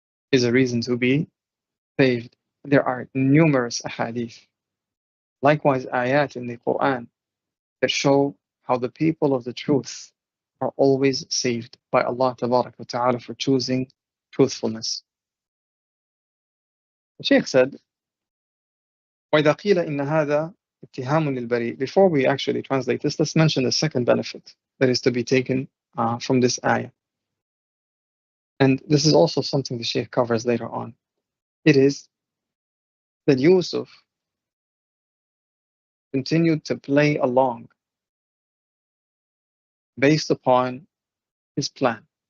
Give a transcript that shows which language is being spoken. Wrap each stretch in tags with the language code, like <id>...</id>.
<en>Is a reason to be saved. There are numerous ahadith, likewise ayat in the Quran, that show how the people of the truth are always saved by Allah Tabarak wa Ta'ala for choosing truthfulness. The Shaykh said,</en> <ar>وَإِذَا قِيلَ إِنَّ هَذَا اتِّهَامٌ لِلْبَرِيء.</ar> <en>Before we actually translate this, let's mention the second benefit that is to be taken from this ayah. And this is also something the Shaykh covers later on. It is that Yusuf continued to play along based upon his plan.</en>